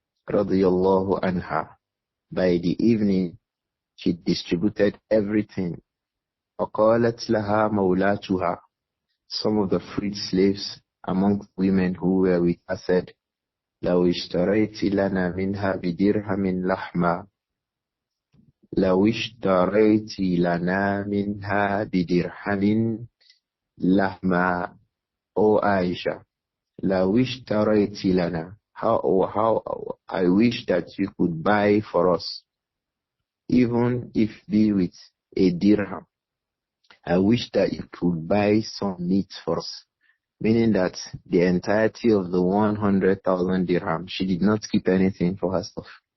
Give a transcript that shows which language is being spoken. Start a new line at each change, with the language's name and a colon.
English: Radiyallahu anha. By the evening, she distributed everything.
Arabic: وقالت لها مولاتها.
English: Some of the freed slaves among women who were with her said,
Arabic: لو اشتريت لنا منها بدرهم لحما. لو اشتريت لنا منها بدرهم لحما. O Aisha, لو اشتريت لنا.
English: How I wish that you could buy for us, even if be with a dirham. I wish that you could buy some meat for us. Meaning that the entirety of the 100,000 dirham, she did not keep anything for herself.